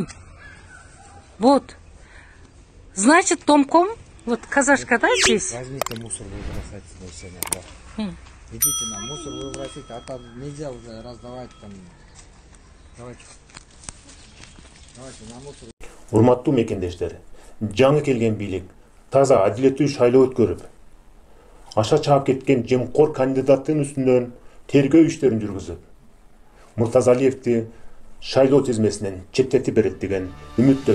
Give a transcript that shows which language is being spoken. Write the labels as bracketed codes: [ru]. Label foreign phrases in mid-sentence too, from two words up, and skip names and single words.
[ru] Вот. Значит, Домком, вот казашка, да, здесь? Возьмите мусор, выбросайте сегодня, да. Идите на мусор выбросить, а там нельзя уже раздавать там. Давайте на мусор. [ky] Урматтуу мекендештер, жаңы келген бийлик таза адилеттүү шайлоо өткөрүп, аша чаап кеткен жемкор кандидаттын үстүнөн тергөө иштерин жүргүзүп, Муртазалиевди шайлоо тизмесинен четтетип берет деген үмүттөбүз.